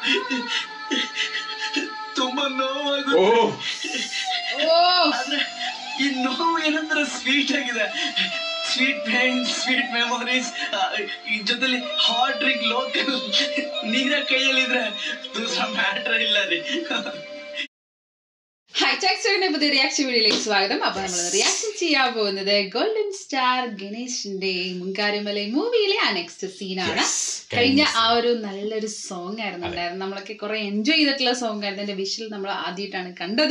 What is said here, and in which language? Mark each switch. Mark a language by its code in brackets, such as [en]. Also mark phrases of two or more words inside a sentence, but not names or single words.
[kn] ತುಂಬಾ ನೋವಾಗುತ್ತೆ ಆದ್ರೆ ಈ ನೋವು ಏನಂದ್ರೆ ಸ್ವೀಟ್ ಆಗಿದೆ. [en] sweet pain, sweet memories, [kn] ಈ ಜೊತೆಲಿ [en] hot drink, [kn] ಲೋಕಲ್ ನೀರ ಕೈಯಲ್ಲಿದ್ರೆ ದೂಸರಾ ಮ್ಯಾಟ್ರ್ ಇಲ್ಲ ರೀ. [ml] ഹായ് ടാക്സിയുടെ പുതിയ റിയാക്ഷൻ വീഡിയോയിലേക്ക് സ്വാഗതം. അപ്പോൾ നമ്മൾ റിയാക്ഷൻ ചെയ്യാൻ പോകുന്നത് ഗോൾഡൻ സ്റ്റാർ ഗണേഷിന്റെ മുൻകാരിമലൈ മൂവിയിലെ ആ [en] next scene ആണ്. [ml] കഴിഞ്ഞ ആ ഒരു നല്ലൊരു സോങ് ആയിരുന്നു ഉണ്ടായിരുന്നു. നമ്മളൊക്കെ കുറെ എൻജോയ് ചെയ്തിട്ടുള്ള സോങ് ആയിരുന്നു. അതിന്റെ വിഷ്വൽ നമ്മൾ ആദ്യമായിട്ടാണ് കണ്ടത്.